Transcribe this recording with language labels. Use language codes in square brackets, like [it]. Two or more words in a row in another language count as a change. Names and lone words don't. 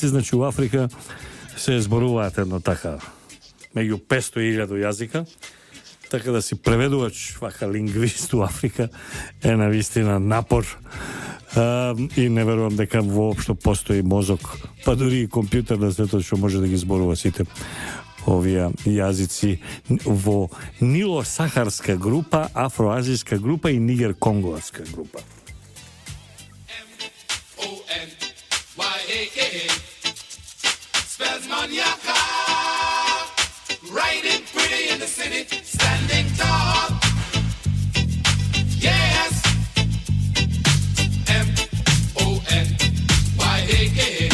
[mk] значи у Африка се зборуваат едно така меѓу 500 и 1000 јазика, така да си преведувач, вака лингвист у Африка е навистина напор и не верувам дека воопшто постои мозок, па дури и компјутер на светот што може да ги зборува сите овие јазици во Нило-Сахарска група, Афроазијска група и Нигер-Конгоска група. [en] Riding pretty in the city, standing tall. Yes. M-O-N-Y-A-K.